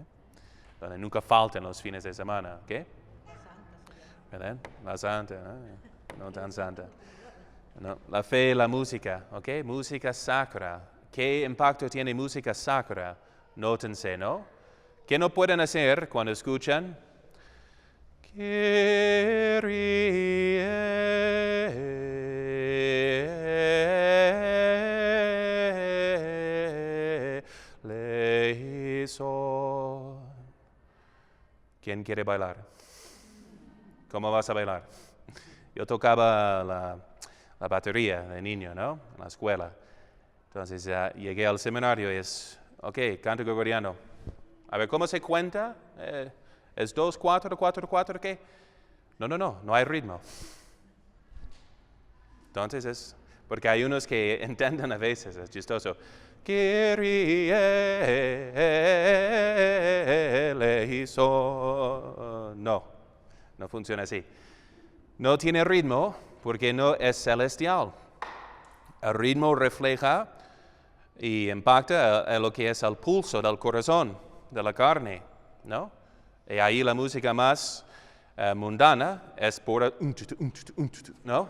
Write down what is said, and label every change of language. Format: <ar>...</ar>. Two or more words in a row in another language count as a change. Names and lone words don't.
<es>Donde nunca faltan los fines de semana, ¿ok? ¿Verdad? La santa, no tan santa. No, la fe y la música, ¿ok? Música sacra. ¿Qué impacto tiene música sacra? Nótense, ¿no? ¿Qué no pueden hacer cuando escuchan?</es> <el>Κύριε ελέησον.</el> <es>¿Quién quiere bailar? ¿Cómo vas a bailar? Yo tocaba la batería de niño, ¿no? En la escuela. Entonces llegué al seminario y ok, canto gregoriano. A ver, ¿cómo se cuenta? ¿Es 2, 4, 4, 4, qué? No hay ritmo. Entonces porque hay unos que entienden a veces, es chistoso.</es> <el>Κύριε ελέησον.</el> <es>No funciona así. No tiene ritmo porque no es celestial. El ritmo refleja y impacta en lo que es el pulso del corazón, de la carne, ¿no? Y ahí la música más mundana es pura, ¿no?</es>